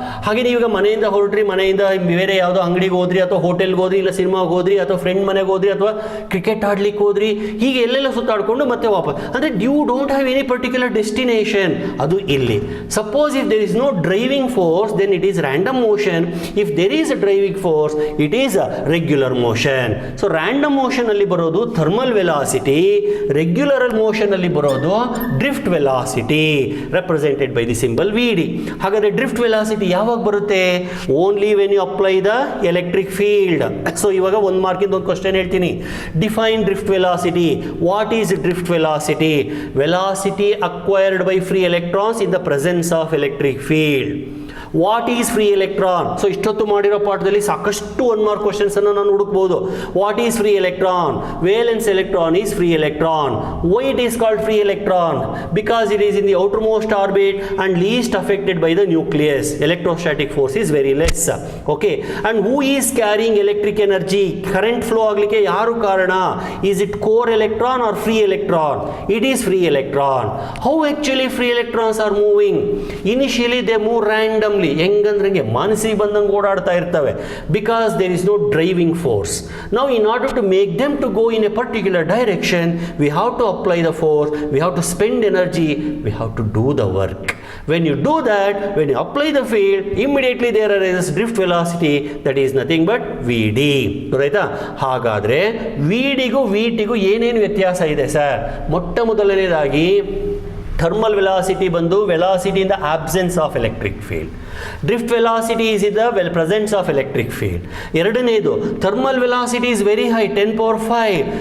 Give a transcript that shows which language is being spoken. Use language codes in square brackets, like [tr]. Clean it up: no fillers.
[kn] ಹಾಗೆ ನೀವೀಗ ಮನೆಯಿಂದ ಹೊರಟ್ರಿ, ಮನೆಯಿಂದ ಬೇರೆ ಯಾವುದೋ ಅಂಗಡಿಗೆ ಹೋದ್ರಿ, ಅಥವಾ ಹೋಟೆಲ್ಗೆ ಹೋದ್ರಿ, ಇಲ್ಲ ಸಿನಿಮಾಗೆ ಹೋದ್ರಿ, ಅಥವಾ ಫ್ರೆಂಡ್ ಮನೆಗೆ ಹೋದ್ರಿ, ಅಥವಾ ಕ್ರಿಕೆಟ್ ಆಡ್ಲಿಕ್ಕೆ ಹೋದ್ರಿ, ಹೀಗೆ ಎಲ್ಲೆಲ್ಲ ಸುತ್ತಾಡಿಕೊಂಡು ಮತ್ತೆ ವಾಪಸ್. ಅಂದರೆ [en] You don't have any particular destination. [kn] ಅದು ಇಲ್ಲಿ. [en] Suppose if there is no driving force, then it is random motion. If there is a driving force, it is a regular motion. So random motion [kn] ಅಲ್ಲಿ ಬರೋದು [en] thermal velocity, regular motion [kn] ಅಲ್ಲಿ ಬರೋದು [en] drift velocity, represented by the symbol VD. [kn] ಹಾಗಾದ್ರೆ drift velocity ಯಾವಾಗ ಬರುತ್ತೆ? [en] Only when you apply the electric field. [kn] So ಇವಾಗ ಒಂದು ಮಾರ್ಕಿಂದ ಒಂದು ಕ್ವೆಶ್ಚನ್ ಹೇಳ್ತೀನಿ. [en] Define drift velocity. What is drift velocity? Velocity acquired by free electrons in the presence of electric field. What is free electron? [kn] So ಇಷ್ಟೊತ್ತು ಮಾಡಿರೋ ಪಾಠದಲ್ಲಿ ಸಾಕಷ್ಟು 1 mark questions ಅನ್ನು ನಾನು ಹುಡುಕ್ಬೋದು. [en] What is free electron? Valence electron is free electron. Why it is called free electron? Because it is in the outermost orbit and least affected by the nucleus. Electrostatic force is very less. Okay, and who is carrying electric energy? [kn] Current flow ಆಗಲಿಕ್ಕೆ ಯಾರು ಕಾರಣ? [en] Is it core electron or free electron? It is free electron. How actually free electrons are moving? Initially they move randomly. [kn] ಹೆಂಗಂದ್ರೆ ಮನಸ್ಸಿಗೆ ಬಂದಂಗೆ ಓಡಾಡ್ತಾ ಇರ್ತವೆ. [en] Because there is no driving force. Now in order to make them to go in a particular direction, we have to apply the force, we have to spend energy, we have to do the work. When you do that, when you apply the field, immediately there arises drift velocity, that is nothing but Vd. [kn] ಗೊತ್ತಾಯ್ತಾ? ಹಾಗಾದ್ರೆ Vdಗೂ Vtಗೂ ಏನೇನು ವ್ಯತ್ಯಾಸ ಇದೆ sir? ಮೊಟ್ಟ ಮೊದಲನೇದಾಗಿ thermal velocity ಬಂದು [en] Velocity in the absence of electric field. Drift velocity is in the presence of electric field. [kn] ಎರಡನೇದು [en] Thermal velocity is very high 10⁵.